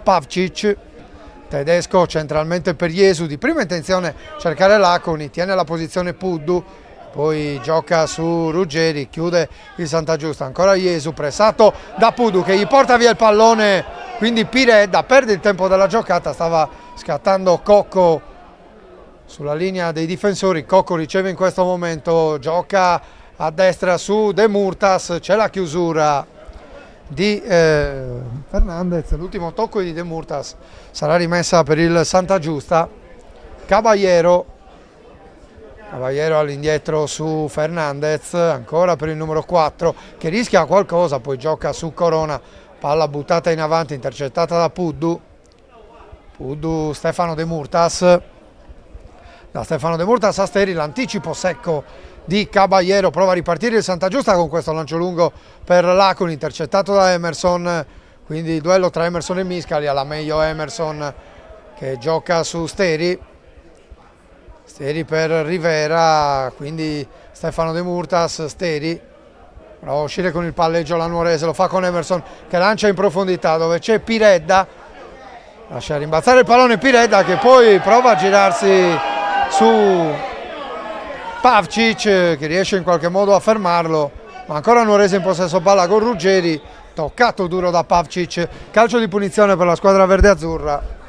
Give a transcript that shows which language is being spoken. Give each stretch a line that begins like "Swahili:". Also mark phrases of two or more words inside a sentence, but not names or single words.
Italian: Pavcic, Tedesco centralmente per Jesu, di prima intenzione cercare Laconi, tiene la posizione Puddu, poi gioca su Ruggeri, chiude il Santa Giusta, ancora Jesu pressato da Puddu che gli porta via il pallone, quindi Piredda perde il tempo della giocata, stava scattando Cocco sulla linea dei difensori. Cocco riceve in questo momento, gioca a destra su De Murtas, c'è la chiusura di Fernandez, l'ultimo tocco di De Murtas sarà rimessa per il Santa Giusta. Caballero all'indietro su Fernandez, ancora per il numero 4 che rischia qualcosa, poi gioca su Corona, palla buttata in avanti, intercettata da Puddu. Stefano De Murtas, da Stefano De Murtas a Steri, l'anticipo secco di Caballero, prova a ripartire il Santa Giusta con questo lancio lungo per Laconi, intercettato da Emerson, quindi il duello tra Emerson e Miscali, alla meglio Emerson che gioca su Steri per Rivera, quindi Stefano De Murtas, Steri, prova a uscire con il palleggio la Nuorese, lo fa con Emerson che lancia in profondità dove c'è Piredda, lascia rimbalzare il pallone Piredda che poi prova a girarsi su Pavcic che riesce in qualche modo a fermarlo, ma ancora Nuorese in possesso palla con Ruggeri, toccato duro da Pavcic, calcio di punizione per la squadra verde-azzurra.